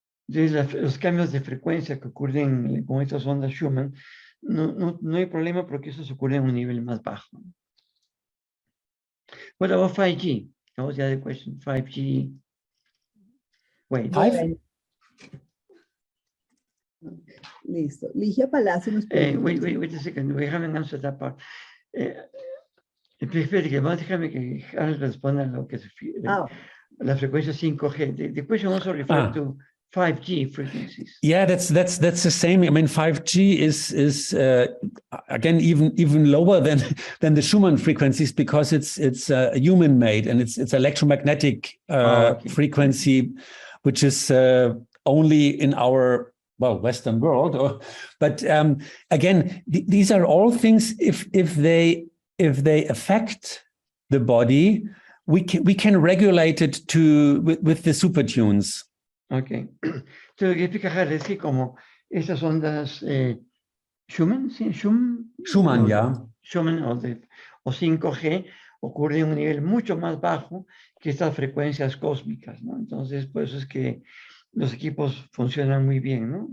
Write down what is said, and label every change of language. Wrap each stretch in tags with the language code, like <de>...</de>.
<es>Entonces, los cambios de frecuencia que ocurren con estas ondas Schumann, no hay problema porque eso ocurre en un nivel más bajo.</es> <en>What about 5G? That was the other question. 5G. Wait.</en> <es>Listo. Ligia Palacio nos pregunta.</es> <en>Wait a second. We haven't answered that part.</en> <es>Déjame que Harald responda a lo que se refiere. La frecuencia 5G.</es> <en>The question also refers to 5G frequencies. Yeah, that's the same. I mean, 5G is again even lower than the Schumann frequencies because it's human made and it's electromagnetic frequency, which is only in our Western world. But again, these are all things. If they affect the body, we can regulate it with the supertunes. Okay.</en> <es>Entonces, lo que explica Harald es que como estas ondas Schumann, ¿sí? Schumann, ya. Schumann o 5G ocurren en un nivel mucho más bajo que estas frecuencias cósmicas, ¿no? Entonces, por eso es que los equipos funcionan muy bien, ¿no?</es>